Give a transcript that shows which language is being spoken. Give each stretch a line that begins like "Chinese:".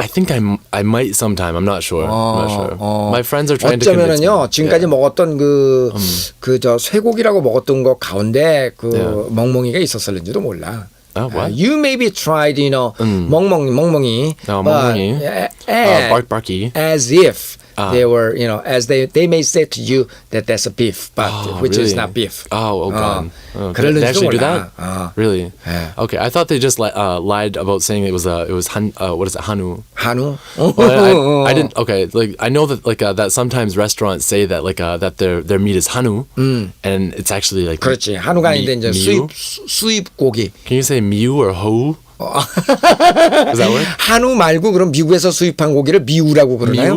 English: I think I might sometime. I'm not sure. My friends are trying to convince me.
Korean: 어쩌면은요 지금까지 먹었던 저 쇠고기라고 먹었던 것 가운데 멍멍이가 있었을지도 몰라.
English: What? You maybe tried, 멍멍이. 멍멍이. Barky. As if they were, as they may say to you that that's a beef, but which really? is not beef. Oh God.
Korean: 그럴지도
English: They actually do
Korean: 몰라.
English: that? Really? Yeah. Okay, I thought they just lied about saying it was what is it, Hanu?
Korean: 한우?
English: Well, I didn't. Okay, I know that that sometimes restaurants say that that their meat is Hanu, and it's actually
Korean: 그렇지. 한우가 아닌데 이제 수입 고기.
English: Can you say miu or hou? Does that work?
Korean: 한우 말고 그럼 미국에서 수입한 고기를 미우라고 그러나요?